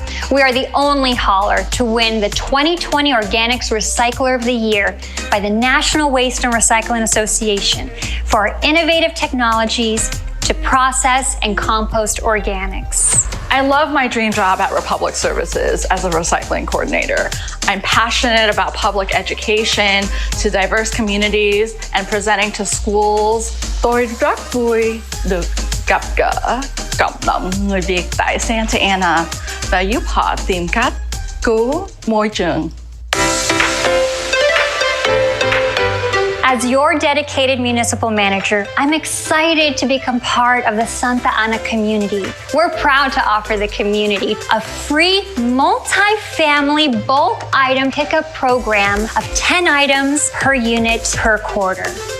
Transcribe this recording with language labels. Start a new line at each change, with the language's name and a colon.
English: We are the only hauler to win the 2020 Organics Recycler of the Year by the National Waste and Recycling Association for our innovative technologies to process and compost organics. I love my dream job at Republic Services as a recycling coordinator. I'm passionate about public education to diverse communities and presenting to schools.
Vietnamese: Tôi rất vui được gặp gỡ cộng đồng người Việt tại Santa Ana và giúp họ tìm cách cứu môi trường.
English: As your dedicated municipal manager, I'm excited to become part of the Santa Ana community. We're proud to offer the community a free multi-family bulk item pickup program of 10 items per unit per quarter.